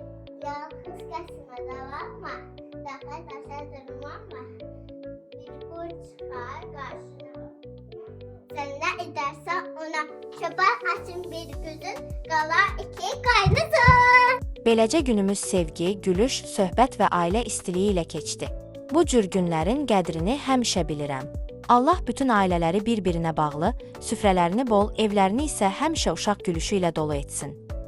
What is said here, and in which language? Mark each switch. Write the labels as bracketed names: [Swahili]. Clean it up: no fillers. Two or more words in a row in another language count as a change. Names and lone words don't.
[Turkish] Yalnız kaçmada bakma. Daha taşa durmama. Bir kuş çıkar karşına. Sen ne edersen ona. [Azerbaijani] Çöpər açın bir gözün. Qalar iki qaynısın. Beləcə günümüz sevgi, gülüş, söhbət və ailə istiliyi ilə keçdi. Bu cür günlərin qədrini həmişə bilirəm. Allah bütün ailələri bir-birinə bağlı, süfrələrini bol, evlərini isə həmişə uşaq gülüşü ilə dolu etsin.